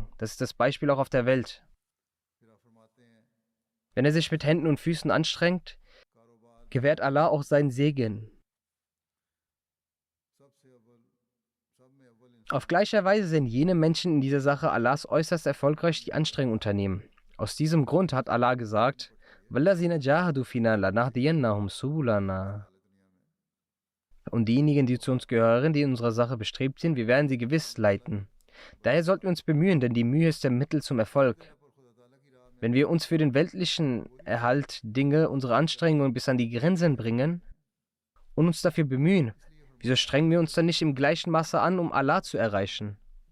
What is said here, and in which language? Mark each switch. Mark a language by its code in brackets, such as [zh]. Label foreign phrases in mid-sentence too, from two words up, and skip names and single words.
[de] Das ist das Beispiel auch auf der Welt. Wenn er sich mit Händen und Füßen anstrengt, gewährt Allah auch seinen Segen. Auf gleicher Weise sind jene Menschen in dieser Sache Allahs äußerst erfolgreich, die Anstrengung unternehmen. Aus diesem Grund hat Allah gesagt, [ar] وَالَّذِينَ جَاهَدُوا فِينَا لَنَهْدِيَنَّهُمْ سُبُلَنَا. [de] Und diejenigen, die zu uns gehören, die in unserer Sache bestrebt sind, wir werden sie gewiss leiten. Daher sollten wir uns bemühen, denn die Mühe ist der Mittel zum Erfolg. Wenn wir uns für den weltlichen Erhalt Dinge, unsere Anstrengungen bis an die Grenzen bringen und uns dafür bemühen, wieso strengen wir uns dann nicht im gleichen Maße an, um Allah zu erreichen?